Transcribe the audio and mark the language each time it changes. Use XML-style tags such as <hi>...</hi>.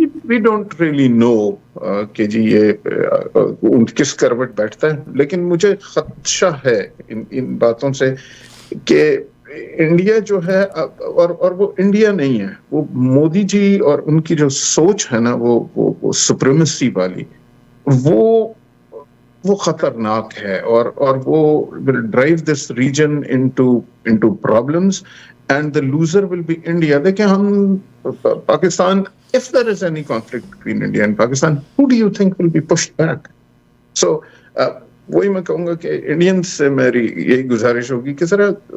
<en>we don't really know</en> <ur>کہ جی یہ کس کروٹ بیٹھتا ہے، لیکن مجھے خدشہ ہے ان باتوں سے کہ انڈیا جو ہے، اور وہ انڈیا نہیں ہے، وہ مودی جی اور ان کی جو سوچ ہے نا، وہ سپریمیسی والی، وہ خطرناک ہے، اور وہ</ur> <en>will drive this region into problems and the loser will be India.</en> <ur>دیکھیں ہم Pakistan,</ur> <en>if there is any conflict between India and Pakistan, who do you think will be pushed back?</en> <ur>So وہی میں کہوں گا کہ انڈینز سے میری یہی گزارش ہوگی کہ ذرا</ur>